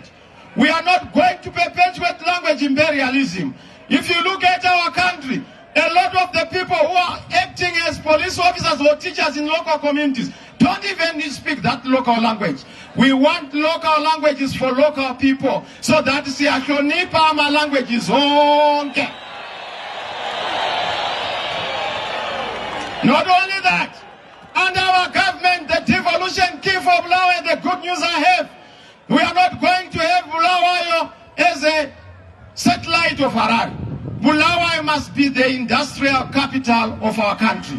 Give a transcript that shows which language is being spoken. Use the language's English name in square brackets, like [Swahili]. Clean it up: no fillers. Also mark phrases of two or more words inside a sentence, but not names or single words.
[English] We are not going to perpetuate language imperialism. If you look at our country, a lot of the people who are acting as police officers or teachers in local communities don't even speak that local language. We want local languages for local people, so that [North Ndebele] siyahlonipha ama languages onke. [English] Not only that, under our government, the devolution key for Bulawayo, the good news I have, we are not going to have Bulawayo as a satellite of Harare. Bulawayo must be the industrial capital of our country.